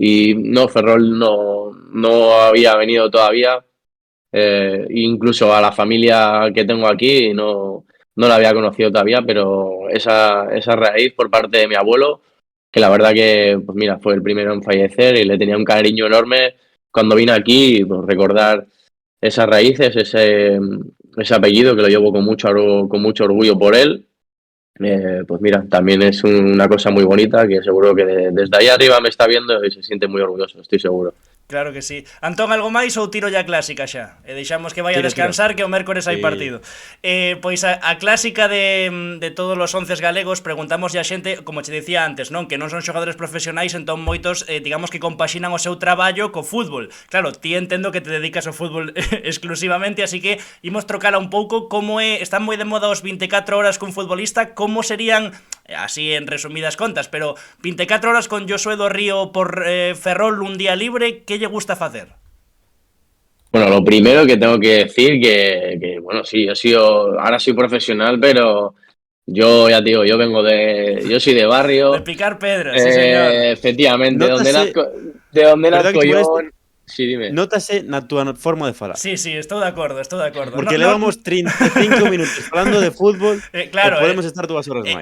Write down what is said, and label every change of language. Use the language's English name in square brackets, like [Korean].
[Spanish] Y no, Ferrol no había venido todavía, incluso a la familia que tengo aquí no la había conocido todavía, pero esa raíz por parte de mi abuelo, que la verdad que, pues mira, fue el primero en fallecer y le tenía un cariño enorme cuando vine aquí, pues recordar esas raíces, ese apellido que lo llevo con mucho orgullo por él, pues mira, también es una cosa muy bonita que seguro que desde ahí arriba me está viendo y se siente muy orgulloso, estoy seguro. Claro que sí. [Galician] Antón, algo máis ou tiro ya a clásica xa? E deixamos que vaya a descansar, que o mércores hai partido. Pois a clásica de todos os 11 galegos, preguntamos a xente, como che dicía antes, non, que non son xogadores profesionais, entón moitos, digamos que compaxinan o seu traballo co fútbol. Claro, ti entendo que te dedicas ao fútbol exclusivamente, así que imos trocala un pouco. Como están moi de moda os 24 horas cun futbolista, como serían, así en resumidas contas, pero 24 horas con Josué do Río por Ferrol un día libre, que lle gusta facer? [Spanish] Bueno, lo primero que tengo que decir que bueno, sí, ahora soy profesional, pero yo ya te digo, yo soy de barrio. [Galician] De picar pedras, sí señor. [Spanish] Efectivamente, de donde nazco yo. Sí, dime. [Galician] Nótase na túa forma de falar. Sí, estou de acordo. Porque levamos 35 minutos falando de fútbol, claro, podemos estar 2 horas máis.